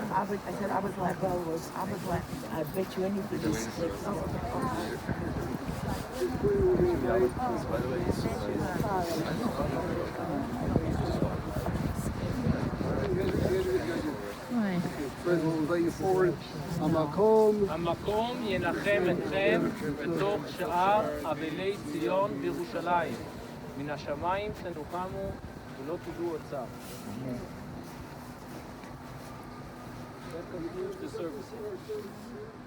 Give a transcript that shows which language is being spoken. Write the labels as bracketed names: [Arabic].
[English] I bet you anything is By the way, this is Friends, we'll invite you forward. [Hebrew] המקום המקום ינחם אתכם בתוך שאר אבלי ציון בירושלים. מן השמיים תנוחמו ולא תדעו עוד צער. [English] That concludes the service.